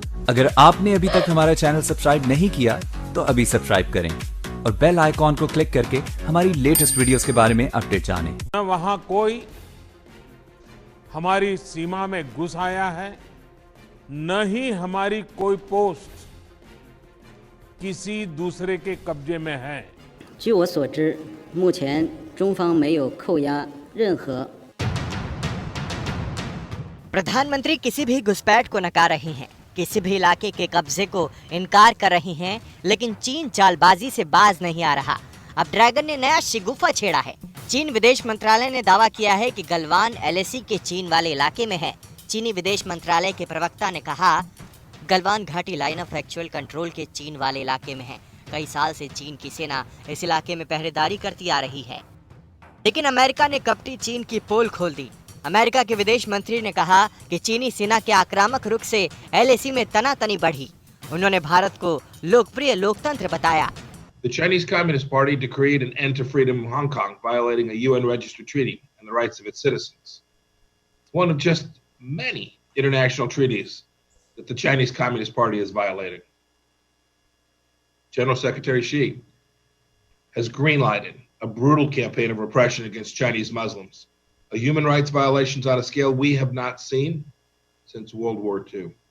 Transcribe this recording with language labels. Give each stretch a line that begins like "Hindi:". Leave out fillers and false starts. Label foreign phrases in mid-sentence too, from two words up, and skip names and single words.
Hindi: अगर आपने अभी तक हमारा चैनल सब्सक्राइब नहीं किया तो अभी सब्सक्राइब करें और
English: bell icon
Hindi: को क्लिक करके हमारी
English: latest videos
Hindi: के बारे में अपडेट जानें। न वहां कोई हमारी सीमा में घुस आया है, न ही हमारी कोई पोस्ट किसी दूसरे के कब्जे में है।
Chinese: 据我所知，目前中方没有扣押任何。
Hindi: प्रधानमंत्री किसी भी घुसपैठ को नकार रही हैं, किसी भी इलाके के कब्जे को इनकार कर रही हैं, लेकिन चीन चालबाजी से बाज नहीं आ रहा। अब ड्रैगन ने नया शिगुफा छेड़ा है। चीन विदेश मंत्रालय ने दावा किया है कि गलवान LAC के चीन वाले इलाके में है। चीनी विदेश मंत्रालय के प्रवक्ता ने कहा, गलवान घाटी
English: line of actual control
Hindi: के चीन वाले इलाके में है। कई साल से चीन की सेना इस इलाके में पहरेदारी करती आ रही है, लेकिन अमेरिका ने कपटी चीन की पोल खोल दी। अमेरिका के विदेश मंत्री ने कहा कि चीनी सेना के आक्रामक रुख से LAC में तनातनी बढ़ी। उन्होंने भारत को लोकप्रिय लोकतंत्र बताया।
English: The Chinese Communist Party decreed an end to freedom in Hong Kong, violating a UN registered treaty and the rights of its citizens. One of just many international treaties that the Chinese Communist Party is violating. General Secretary Xi has greenlighted a brutal campaign of repression against Chinese Muslims, a human rights violations on a scale we have not seen since World War II.